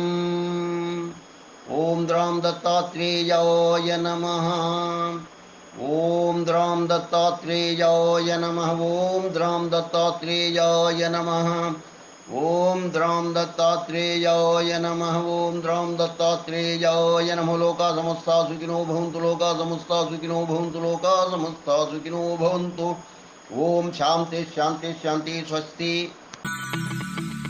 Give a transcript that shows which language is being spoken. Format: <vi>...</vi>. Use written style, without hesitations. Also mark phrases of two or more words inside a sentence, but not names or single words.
<sa>ఓం ద్రాం దత్తాత్రేయాయ నమః. ఓం ద్రాం దత్తాత్రేయాయ నమః. ఓం ద్రాం దత్తాత్రేయాయ నమః. ఓం ద్రాం దత్తాత్రేయాయ నమః. ఓం ద్రాం దత్తాత్రేయాయ నమః. లోకా సమస్తా సుఖినో భవంతు. లోకా సమస్తా సుఖినో భవంతు. లోకా సమస్తా సుఖినో భవంతు. ఓం శాంతి శాంతి శాంతి. స్వస్తి.</sa>